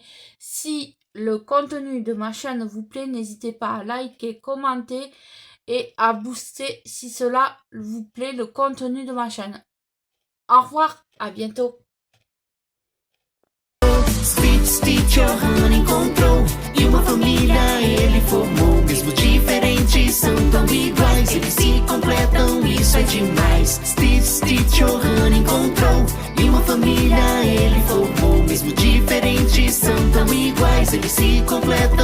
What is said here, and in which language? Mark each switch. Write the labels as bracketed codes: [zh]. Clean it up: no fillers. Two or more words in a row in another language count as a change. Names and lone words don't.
[fr] Si le contenu de ma chaîne vous plaît, n'hésitez pas à liker, commenter et à booster si cela vous plaît le contenu de ma chaîne. Au revoir, à bientôt. [pt] Stitch Johanna encontrou e uma família ele formou. Mesmo diferentes, são tão iguais. Eles se completam, isso é demais. Stitch Johanna encontrou e uma família ele formou. Mesmo diferentes, são tão iguais. Eles se completam.